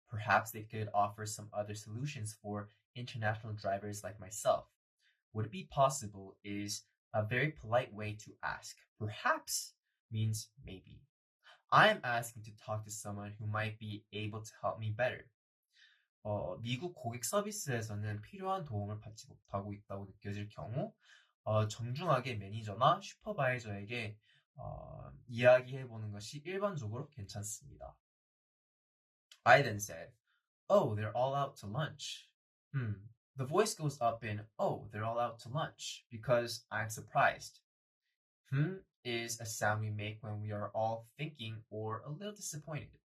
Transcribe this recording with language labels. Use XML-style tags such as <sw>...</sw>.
<en>Perhaps they could offer some other solutions for international drivers like myself. Would it be possible is a very polite way to ask. Perhaps means maybe. I am asking to talk to someone who might be able to help me better.</en> <ko>미국 고객 서비스에서는 필요한 도움을 받지 못하고 있다고 느껴질 경우 정중하게 매니저나 슈퍼바이저에게 이야기해보는 것이 일반적으로 괜찮습니다.</ko> <en>I then said, oh, they're all out to lunch. The voice goes up in, oh, they're all out to lunch, because I'm surprised. Is a sound we make when we are all thinking or a little disappointed.</en>